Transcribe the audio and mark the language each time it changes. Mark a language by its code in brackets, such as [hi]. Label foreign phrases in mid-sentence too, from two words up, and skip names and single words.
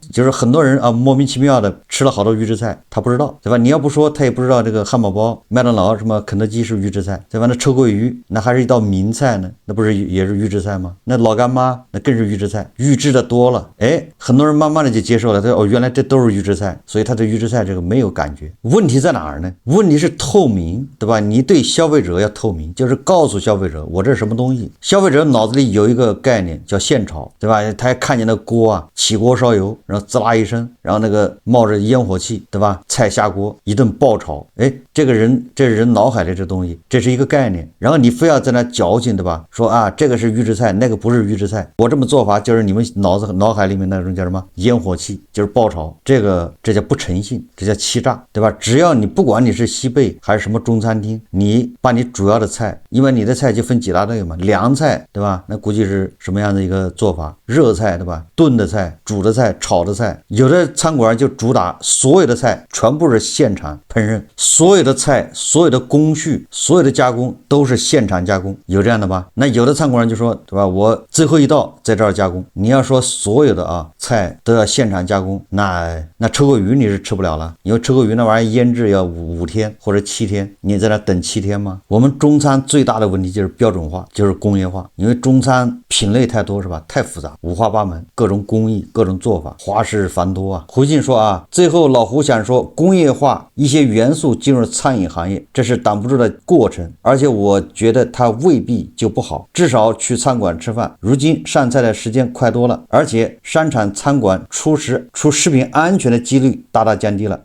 [zh] 就是很多人啊莫名其妙的吃了好多預制菜，他不知道，對吧？你要不說他也不知道這個漢堡包、麥當勞什麼肯德基是預制菜，對吧？那臭鳜魚那還是一道名菜呢，那不是也是預制菜嗎？那老乾媽那更是預制菜，預制的多了，很多人慢慢的就接受了，他说原来这都是預制菜，所以他对預制菜这個沒有感覺。問題在哪兒呢？問題是透明，對吧？你對消費者要透明，就是告訴消費者我這是什麼東西。消費者腦子裡有一個概念叫現炒，對吧？他看見那鍋啊，起鍋燒油，然後滋啦一聲，然後那個冒着煙火氣，對吧？菜下鍋一頓爆炒，這個人腦海裡這東西，這是一個概念。然後你非要在那矯情，對吧？說啊，這個是預制菜，那個不是預制菜，我這麼做法就是你們腦海裡面那種叫什麼煙火氣，就是爆炒，這叫不誠信，這叫欺詐，對吧？只要你不管你是西貝還是什麼中餐廳，你把你主要的菜，因為你的菜就分幾大類嘛，涼菜，对吧？那估計是什麼樣的一個做法？熱菜，對吧？燉的菜、煮的菜、炒的菜，有的餐館就主打所有的菜全部是現場烹飪，所有的菜、所有的工序、所有的加工都是現場加工，有這樣的吧？那有的餐館就說，对吧？我最後一道在這兒加工。你要說所有的菜都要現場加工，那臭鮪魚你是吃不了了，因為臭鮪魚那玩意兒醃制要5天或者7天，你在那等7天嗎？我們中餐最大的問題就是標準化，就是工業化，因為中餐品類太多，是吧？太複雜，五花八門，各種工藝、各種做法，花式繁多啊。胡進說最後老胡想說，工業化一些元素進入餐飲行業，這是擋不住的過程，而且我覺得它未必就不好，至少去餐館吃飯，如今上菜的時間快多了，而且商場餐館出食品安全的幾率大大降低了。